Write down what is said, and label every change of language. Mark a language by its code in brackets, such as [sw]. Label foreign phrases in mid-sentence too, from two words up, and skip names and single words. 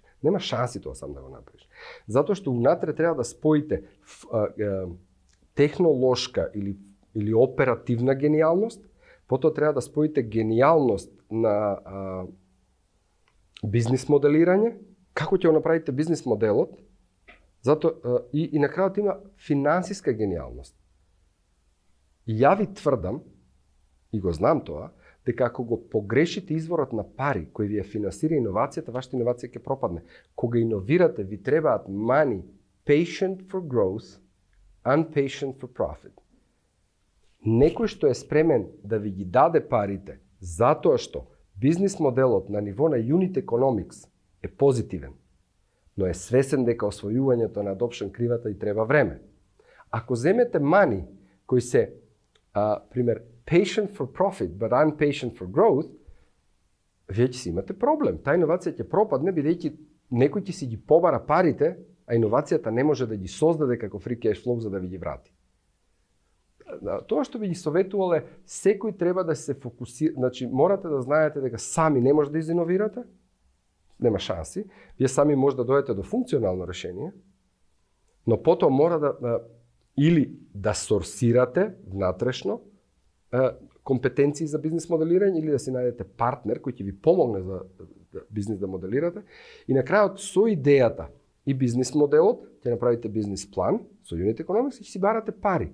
[mk] Нема шанси тоа сам да го направиш. Затоа што унатре треба да споите технолошка или оперативна гениалност, потоа треба да споите гениалност на бизнис моделирање, како ќе го направите бизнис моделот, и на крајот има финансиска гениалност. И ја ви тврдам, и го знам тоа, дека ако го погрешите изворот на пари кој ви ја финансира иновацијата, вашата иновација ќе пропадне. Кога иновирате, ви требаат [en] money, patient for growth, impatient for profit. [mk] Некој што е спремен да ви ги даде парите, затоа што Бизнис моделот на ниво на [en] unit economics [mk] е позитивен, но е свесен дека освојувањето на adoption кривата и треба време. Ако земете мани кои се, пример, [en] patient for profit, but impatient for growth, [mk] вие ќе си имате проблем. Таа иновација ќе пропадне, бидејќи некој ќе си ги побара парите, а иновацијата не може да ги создаде како [en] free cash flow [mk] за да ви ги врати. Тоа што би ги советувал е, секој треба да се фокусира, значи морате да знаете дека сами не може да изиновирате, нема шанси, вие сами може да дојдете до функционално решение, но потоа мора да или да сорсирате внатрешно компетенции за бизнес моделирање, или да си најдете партнер кој ќе ви помогне за бизнес да моделирате, и на крајот со идејата и бизнес моделот ќе направите бизнес план со [en] unit economics [mk] и ќе си барате пари.